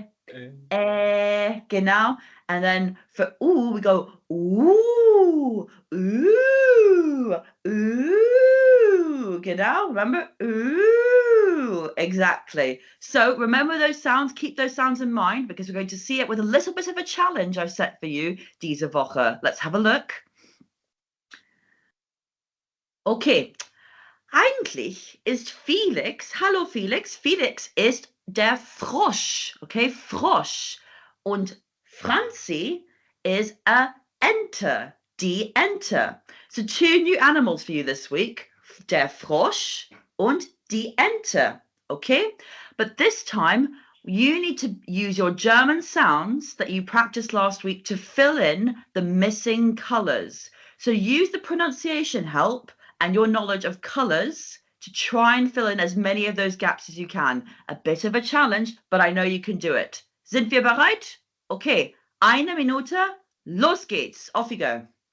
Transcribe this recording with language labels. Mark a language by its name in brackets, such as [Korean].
[English] Genau. And then for ooh, we go ooh, ooh, ooh. Genau. Remember? Ooh. Exactly. So remember those sounds. Keep those sounds in mind because we're going to see it with a little bit of a challenge I've set for you [German] diese Woche. [English] Let's have a look. Okay. [German] Eigentlich ist Felix, hallo Felix, Felix ist der Frosch, okay, Frosch. Und Franzi [English] is a enter, [German] die Ente. [English] So two new animals for you this week, [German] der Frosch und die Ente, [English] okay? But this time, you need to use your German sounds that you practiced last week to fill in the missing colors. So use the pronunciation help and your knowledge of colors to try and fill in as many of those gaps as you can. A bit of a challenge, but I know you can do it. [German] Sind wir bereit? Okay, eine Minute, los geht's. [English] Off you go.